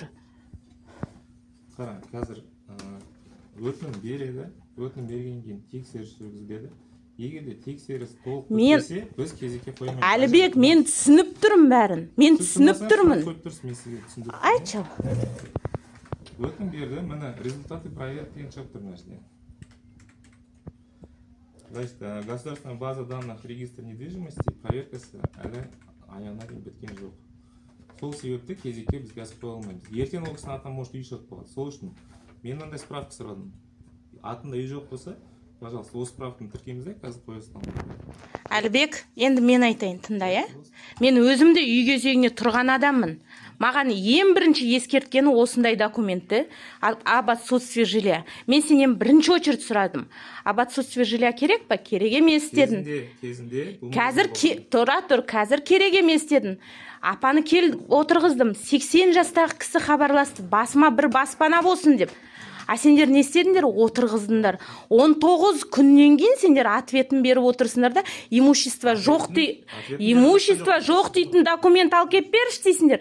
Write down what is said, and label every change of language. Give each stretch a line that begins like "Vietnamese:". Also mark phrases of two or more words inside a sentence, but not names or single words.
Kazakh: Қара, қазір өтінім береді, өтінім берген кейін тексеріс жүргізіледі. Егер де тексеріс толық бітпесе, біз кезекке қоймаймыз. Әлібек, мен түсініп тұрмын бәрін. Мен түсініп тұрмын. Айтшы. Өтінім берді, міне
Russian: результаты проверки
Kazakh: шығып тұр нәрсе.
Russian: Значит, государственная база данных регистр недвижимости
Kazakh: проверкасы әлі аяғына дейін біткен жоқ. Сол себепті кезекке біз газ қоя алмаймыз. Ертең ол кісінің атынан может үй шығып қалады. Сол үшін мен мынандай справка сұрадым. Атында үй жоқ болса, пожалуйста, осы справканы тіркейміз де, қазір қоя саламыз. Әлібек, енді мен айтайын, тыңда, я? Мен өзімде үй кезегіне тұрған адаммын. Маған ең бірінші ескерткені осындай документті,
Russian: об отсутствии жилья.
Kazakh: Мен сенен бірінші очередь сұрадым.
Russian: Об отсутствии жилья
Kazakh: керек па? Керек емес дедің. Қазір қазір керек емес дедің. Апаны кел отырғыздым. 80 жастағы кісі хабарласты. Басыма бір баспана болсын деп. А сендер не істедіңдер? Отырғыздыңдар. 19 күннен кейін сендер ответін беріп отырсыңдар да, имущество жоқ дейтін документ алып кеп беріш дейсіңдер.